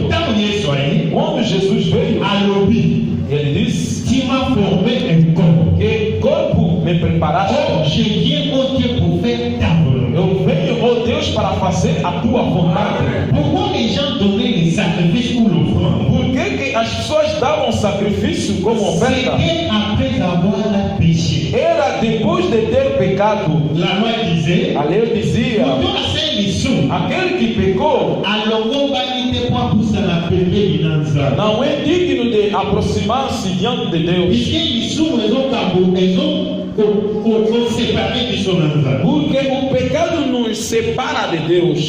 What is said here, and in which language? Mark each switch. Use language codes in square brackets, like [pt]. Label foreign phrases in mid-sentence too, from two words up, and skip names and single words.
[pt] Então isso aí, quando Jesus veio, ele disse: [fr] tu m'as formé un corps. [pt] que corpo me preparaste? [fr] Or, je viens au Dieu pour faire ta volonté. [pt] Eu venho, ó Deus, para fazer a tua vontade. [fr] Pourquoi les gens donnaient les sacrifices ou l'offrande? [pt] Por que as pessoas davam sacrifício como oferta? [fr] C'était après avoir péché. [pt] Era depois de ter pecado. [fr] La loi disait, [pt] A lei dizia: aquele que pecou não é digno de aproximar-se diante de Deus. Porque o pecado nos separa de Deus.